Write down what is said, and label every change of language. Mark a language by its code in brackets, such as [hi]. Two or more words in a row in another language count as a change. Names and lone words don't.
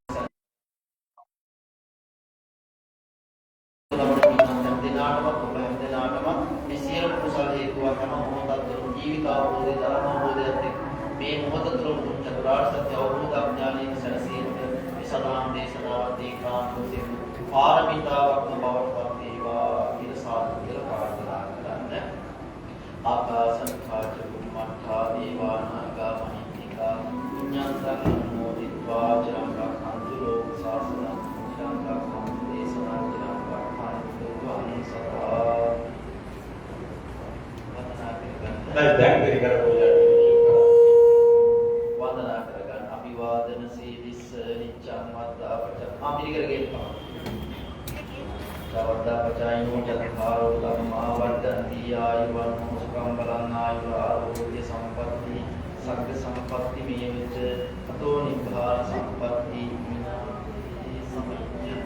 [si] මේ සියලු කුසල හේතුව හැම මොහොතකම ජීවිත අවබෝධය ධර්ම අවබෝධයත් මේ මොහොත තුළ චතුරාර්ය සත්‍ය අවබෝධ ඥානයෙන් සැනසීමට මේ සදාම් දේශනාවත් ඒකාන්තයෙන් පාරමිතාවක්ම බවට පත් වේවා කියලා සාදු ප්‍රාර්ථනා කරන්න. [pi] ආකාසංඛාච බුම්මඨා දේවානාගා මහිත්‍තිකා පුඤ්ඤන්තං අනුමෝදිत्वा චිරං රක්ඛන්තු ලෝක ශාසනං චිරං රක්ඛන්තු දේශනා චිරං රක්ඛන්තු ත්වං සදා. [si] දැන් පිළිගන්න වන්දනා කරගන්න. [pi] අභිවාදන සීලිස්ස නිච්ඡං වද්දාපච පිළිකරගෙන වද්දා පචායිනෝ චත්තාරෝ ධම්මා වර්ධන්ති ආයුවන්නෝ සුඛං බලං ආයුරාෝග්‍ය සම්පatti සග්ග සම්පatti මේ විච අතෝ නිබ්බාන සම්පatti විනාති සමිච්ඡ